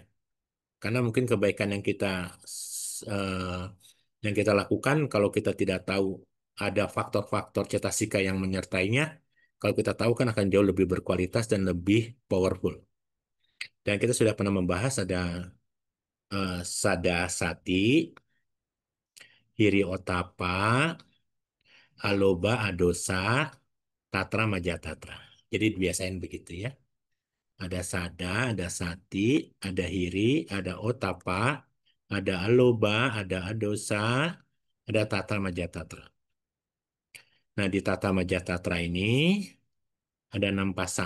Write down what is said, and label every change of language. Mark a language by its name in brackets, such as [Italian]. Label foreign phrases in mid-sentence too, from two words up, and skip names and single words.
[Indonesian] Karena mungkin kebaikan eh, yang kita lakukan kalau kita tidak tahu ada faktor-faktor cetasika yang menyertainya, kalau kita tahu kan akan jauh lebih berkualitas dan lebih powerful. Dan kita sudah pernah membahas ada [Pali] sada sati, hiri otapa, aloba adosa, Tatra Majatatra. [Indonesian] Jadi biasain begitu ya. Ada Sada, ada Sati, ada Hiri, ada Otapa, ada Aloba, ada Adosa, ada [Pali] Tatra Majatatra. [Indonesian] Nah, di [Pali] Tatra Majatatra [Indonesian] ini ada 6 pasang.